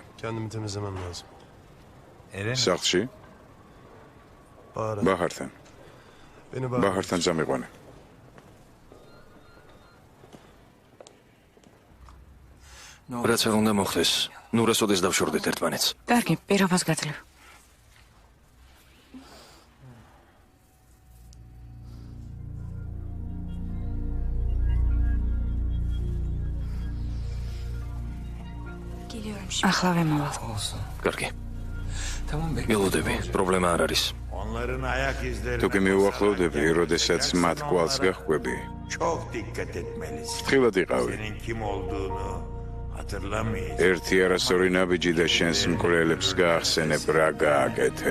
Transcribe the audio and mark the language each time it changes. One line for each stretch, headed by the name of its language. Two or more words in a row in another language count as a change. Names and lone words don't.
Turkish: Kendimi temizlemem lazım.
Georgian: სახლში
Turkish: Bahar.
Georgian: ბაჰართან.
Turkish: Beni Bahar.
Georgian: ბაჰართან წამიყვანე. რაც არ უნდა მოხდეს, ნურასოდეს დავშორდეთ ერთმანეთს. კარგი, პირობას გაძლევ. ახლავე მოვალ.
Turkish: olsun.
Georgian: კარგი.
Turkish: Tamam bekle.
Georgian: მილოდები, პრობლემა არ არის.
Turkish: Onların ayak izleri
Georgian: თუ კი მიუახლოვდები, როდესაც მათ კვალს გახვები,
Turkish: çok dikkat etmelisin.
Georgian: ხილად იყავი.
Turkish: Senin kim olduğunu hatırlamayacak.
Georgian: ერთი არასწორი ნაბიჯი და შენს მკვლელებს გაახსენებ რა გააკეთე.